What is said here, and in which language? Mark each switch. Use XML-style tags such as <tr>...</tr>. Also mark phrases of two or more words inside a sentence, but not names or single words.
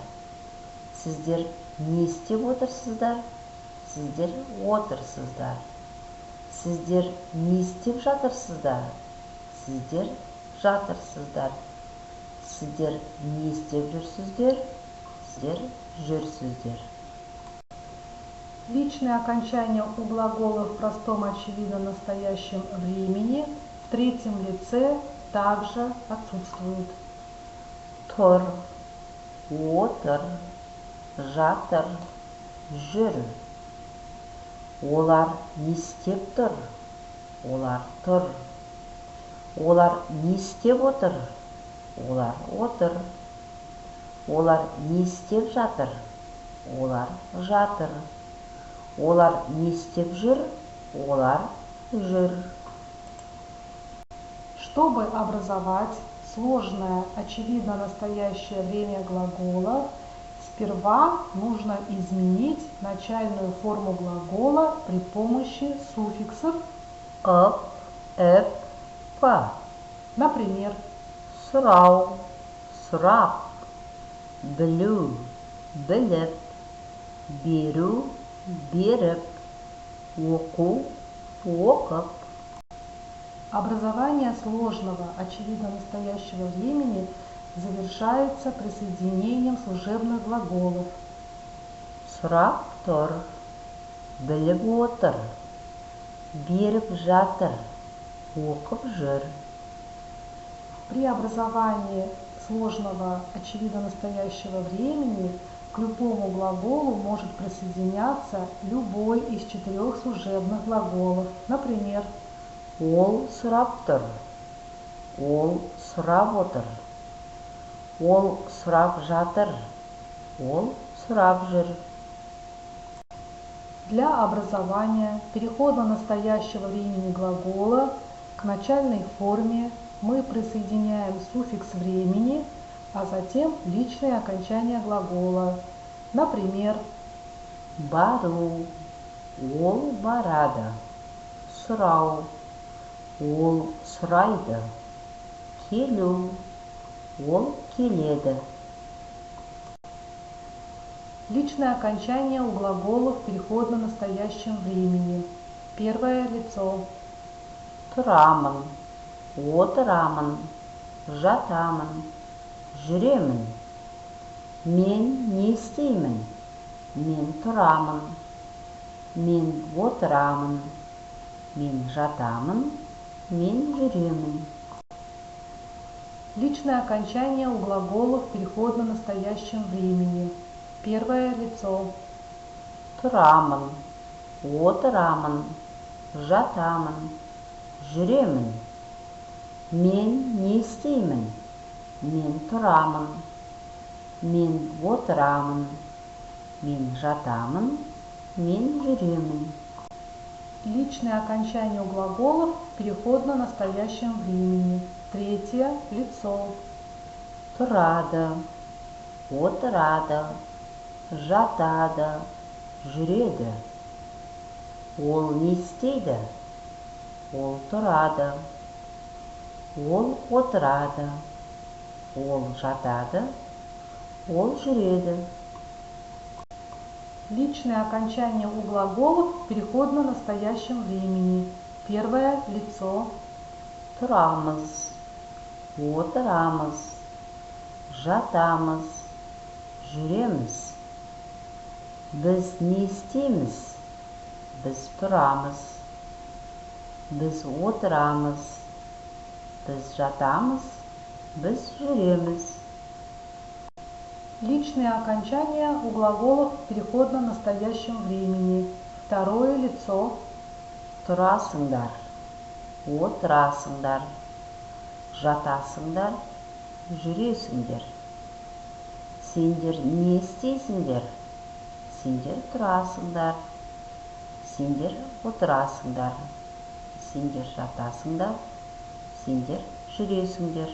<kk>Сіздер не істеп отырсыздар? Сіздер отырсыздар. Сіздер не істеп жатырсыздар? Сіздер жатырсыздар. Сіздер не істеп жүрсіздер? Сіздер жүрсіздер.</kk> <ru>Личные окончания у глаголов в простом, очевидно настоящем времени в третьем лице также отсутствуют.</ru> <kk>Тұр, отыр, жатыр, жүр. Олар не істеп тұр? Олар тұр. Олар не істеп отыр? Олар отыр. Олар не істеп жатыр? Олар жатыр. Олар не істеп жүр? Олар жүр.</kk> <ru>Чтобы образовать сложное, очевидно настоящее время глагола, сперва нужно изменить начальную форму глагола при помощи суффиксов</ru> <kk>Ып, эп, па.</kk> <ru>Например,</ru> <kk>Сұрау, сұрақ, білу, біліп, беру, беріп, оқу, оқып.</kk> <ru>образование сложного, очевидно настоящего времени завершается присоединением служебных глаголов.</ru> <kk>Сұрақ тұр, біліп отыр, беріп жатыр, оқып жүр.</kk> <ru>При образовании сложного, очевидно настоящего времени к любому глаголу может присоединяться любой из 4 служебных глаголов. Например,</ru> <kk>Ол сұрап тұр, ол сұрап отыр, ол сұрап жатыр, ол сұрап жүр.</kk> <ru>для образования перехода настоящего времени глагола к начальной форме мы присоединяем суффикс времени, а затем личные окончания глагола. Например,</ru> <kk>Бару, ол барады, сұрау, ол сұрайды, келу, ол келеді.</kk> <ru>личное окончание у глаголов в переходно-настоящем времени. Первое лицо.</ru> <kk>Тұрамын, отырамын, жатамын, жүремін. Мен не істеймін? Мен тұрамын, мен отырамын, мен жатамын, мен жүремін.</kk> <ru>Личное окончание у глаголов в переходно-настоящем времени. Первое лицо.</ru> <kk>Тұрамын, отырамын, жатамын, жүремін. Мен не істеймін? Мен тұрамын, мен отырамын, мен жатамын, мен жүремін.</kk> <ru>Личное окончание у глаголов в переходно-настоящем времени. Третье лицо.</ru> <kk>Тұрады, отырады, жатады, жүреді. Ол не істейді? Ол тұрады, ол отырады, ол жатады, ол жүреді.</kk> <ru>Личное окончание у глаголов в переходно-настоящем времени. Первое лицо.</ru> <kk>Тұрамыз, отырамыз, жатамыз, жүреміз. Біз не істейміз? Біз тұрамыз. Біз отырамыз, Biz жатамыз, biz жүреміз.</kk> <ru>Личные окончания у глаголов в переходно-настоящем времени. Второе лицо.</ru> <kk>Тұрасыңдар, отырасыңдар, жатасыңдар, жүресіңдер. Сендер не істейсіңдер? Сендер тұрасыңдар, сендер отырасыңдар, сендер жатасыңдар, сендер жүресіңдер.</kk>